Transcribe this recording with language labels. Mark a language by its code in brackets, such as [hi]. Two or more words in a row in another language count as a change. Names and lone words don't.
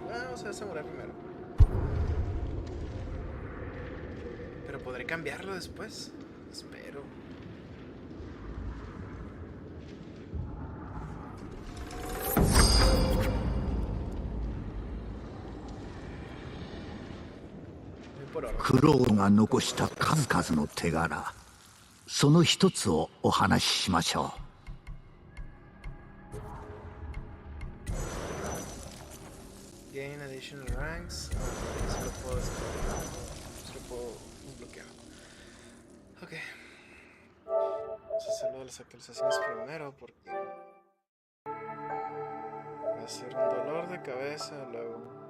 [es] Bueno, vamos a ver Samurai primero. Pero podré cambiarlo después. Espero. [ja] クロードが残した数々の手柄、その一つをお話ししましょう。 [en] Gain additional ranks. [es] Eso lo puedo desbloquear. Ok. Vamos a hacer lo de las actualizaciones primero porque va a ser un dolor de cabeza luego.